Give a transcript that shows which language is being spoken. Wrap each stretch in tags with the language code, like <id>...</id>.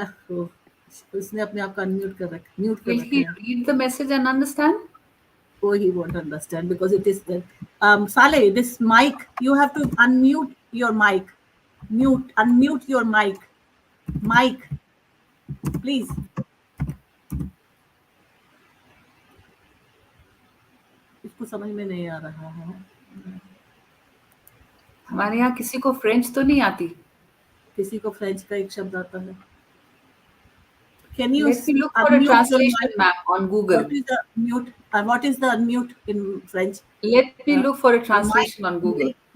<hi>Oh, उसने अपने आप को unmute कर रखा, mute कर</hi> <en>Will he</en> <hi>रखा है.</hi> <en>read the message and understand? Oh, he won't understand because it is Saleh, this mic, you have to unmute your mic. Unmute your mic. Mic, please.</en> <hi>इसको समझ में नहीं आ रहा है. हमारे यहाँ किसी को फ्रेंच तो नहीं आती. किसी को फ्रेंच का एक शब्द आता है.</hi> <en>Can you Let me look for a translation map on Google. What is the unmute? What is the unmute in French? Let me look for a translation on Google.</en>